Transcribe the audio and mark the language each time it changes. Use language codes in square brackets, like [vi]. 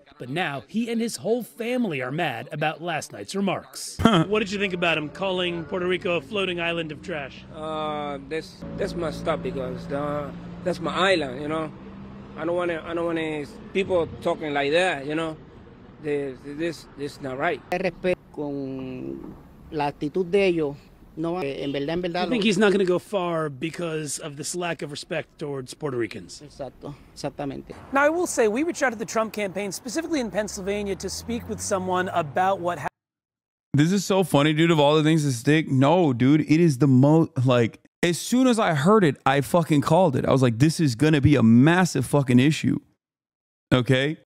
[en] But now he and his whole family are mad about last night's remarks. What did you think about him calling Puerto Rico a floating island of trash? That's messed up because that's my island, you know. I don't want people talking like that, you know. This is not right. [es] Respeto con la actitud de ellos. No, en verdad. [en] I think he's not going to go far because of this lack of respect towards Puerto Ricans. [es] Exactamente. [en] Now, I will say, we reached out to the Trump campaign, specifically in Pennsylvania, to speak with someone about what happened. This is so funny, dude, of all the things to stick. No, dude, it is the most, like, as soon as I heard it, I fucking called it. I was like, this is going to be a massive fucking issue. Okay?